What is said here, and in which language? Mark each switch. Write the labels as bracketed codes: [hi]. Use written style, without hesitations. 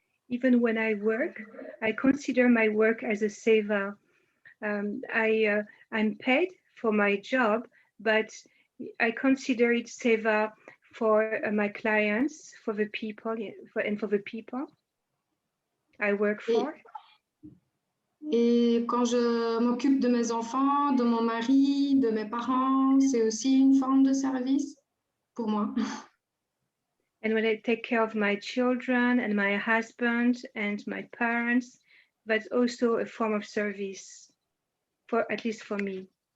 [en] Even when I work, I consider my work as a seva. I'm paid for my job, but I consider it seva for my clients, for the people, and for the people I work for. [fr] Et quand je m'occupe de mes enfants, de mon mari, de mes parents, c'est aussi une forme de service pour moi. [en] And when I take care of my children and my husband and my parents, that's also a form of service, at least for me.